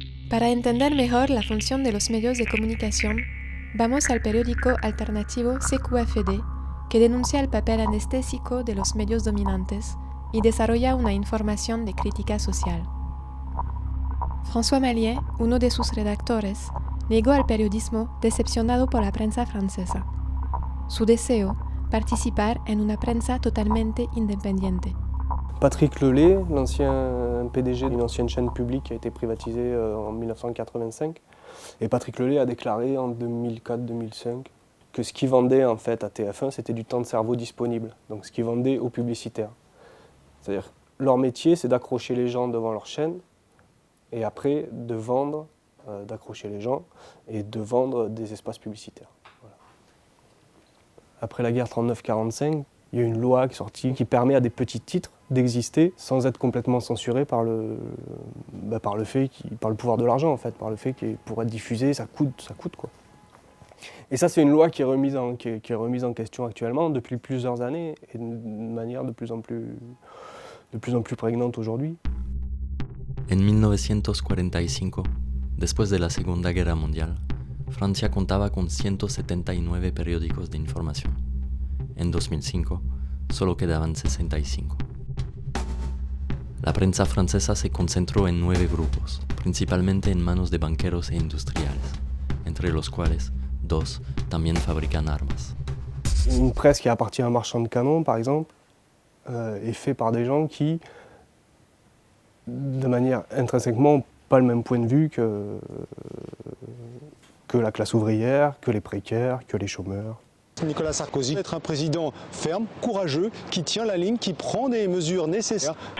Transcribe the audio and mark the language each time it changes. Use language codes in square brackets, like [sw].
[es] Para entender mejor la función de los medios de comunicación, vamos al periódico alternativo CQFD, que denuncia el papel anestésico de los medios dominantes y desarrolla una información de crítica social. François Mallier, uno de sus redactores, llegó al periodismo decepcionado por la prensa francesa. Su deseo, participar en una prensa totalmente independiente. [fr] Patrick Lelay, l'ancien PDG d'une ancienne chaîne publique qui a été privatisée en 1985. Et Patrick Lelay a déclaré en 2004-2005 que ce qu'ils vendaient en fait à TF1, c'était du temps de cerveau disponible, donc ce qu'ils vendaient aux publicitaires. C'est-à-dire leur métier, c'est d'accrocher les gens devant leur chaîne et après de vendre, d'accrocher les gens et de vendre des espaces publicitaires. Voilà. Après la guerre 39-45, il y a une loi qui est sortie qui permet à des petits titres d'exister sans être complètement censurés par le pouvoir de l'argent en fait, par le fait que pour être diffusé, ça coûte quoi. Et ça c'est une loi qui est remise en question actuellement depuis plusieurs années et d'une manière de plus en plus prégnante aujourd'hui. [es] En 1945, después de la Segunda Guerra Mundial, Francia contaba con 179 periódicos de información. En 2005, solo quedaban 65. La prensa francesa se concentró en 9 grupos, principalmente en manos de banqueros e industriales, entre los cuales 2 también fabrican armas. [fr] Une presse qui appartient à un marchand de canons, par exemple, est faite par des gens qui, de manière intrinsèquement, n'ont pas le même point de vue que la classe ouvrière, que les précaires, que les chômeurs. Nicolas Sarkozy être un président ferme, courageux, qui tient la ligne, qui prend des mesures nécessaires.